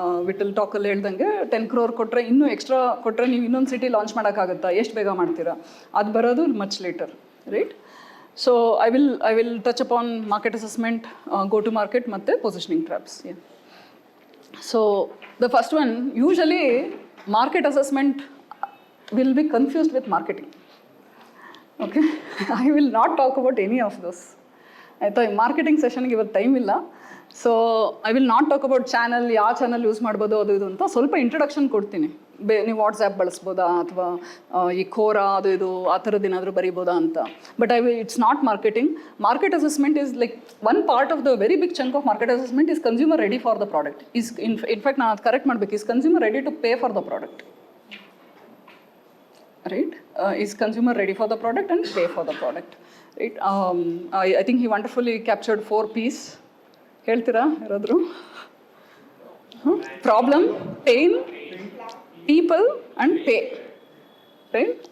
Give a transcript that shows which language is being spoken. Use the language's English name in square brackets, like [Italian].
[Kannada] Vital ಟಾಕಲ್ಲಿ ಹೇಳ್ದಂಗೆ 10 crore ಕೊಟ್ಟರೆ, ಇನ್ನೂ ಎಕ್ಸ್ಟ್ರಾ ಕೊಟ್ಟರೆ ನೀವು ಇನ್ನೊಂದು ಸಿಟಿ ಲಾಂಚ್ ಮಾಡೋಕ್ಕಾಗುತ್ತಾ, ಎಷ್ಟು ಬೇಗ ಮಾಡ್ತೀರಾ, ಅದು ಬರೋದು [English] much later, [Kannada] right? [English] So I will touch upon market assessment, go to market ಮತ್ತು positioning traps. So the first one, usually market assessment will be confused with marketing. Okay, I will not talk about any of those. [Kannada] ಆಯಿತಾ, ಈ marketing ಸೆಷನ್ಗೆ ಇವತ್ತು time ಇಲ್ಲ. [English] so I will not talk about channel, [Kannada] ಯಾವ channel use ಮಾಡ್ಬೋದು ಅದು ಇದು ಅಂತ ಸ್ವಲ್ಪ ಇಂಟ್ರಡಕ್ಷನ್ ಕೊಡ್ತೀನಿ. ನೀವು ವಾಟ್ಸ್ಆ್ಯಪ್ ಬಳಸ್ಬೋದಾ ಅಥವಾ ಈ ಕೋರಾ ಅದು ಇದು ಆ ಥರದ್ದು ಏನಾದರೂ ಬರೀಬೋದಾ ಅಂತ. [English] But it's not marketing. Market assessment is like one part of the very big chunk of market assessment is consumer ready for the product. In fact [Kannada] ನಾನು ಅದು ಕರೆಕ್ಟ್ ಮಾಡಬೇಕು, [English] Is consumer ready to pay for the product, right? Is consumer ready for the product and pay for the product, right? I think he wonderfully captured 4 P's. [Kannada] ಹೇಳ್ತೀರಾ ಯಾರಾದರೂ? [English] Problem, pain, people and pay, right?